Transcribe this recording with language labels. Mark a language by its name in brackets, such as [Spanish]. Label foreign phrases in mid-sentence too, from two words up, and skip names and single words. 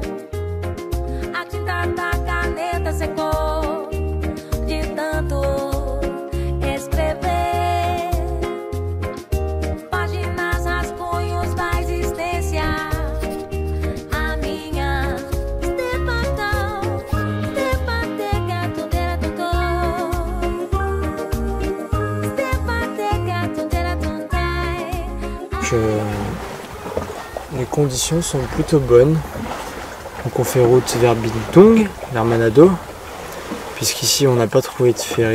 [Portuguese] A tinta da caneta secou de tanto escrever. Páginas, rascunhos da existência. A minha [French] les conditions sont plutôt bonnes. Donc on fait route vers Bintang, vers Manado, puisqu'ici on n'a pas trouvé de ferry.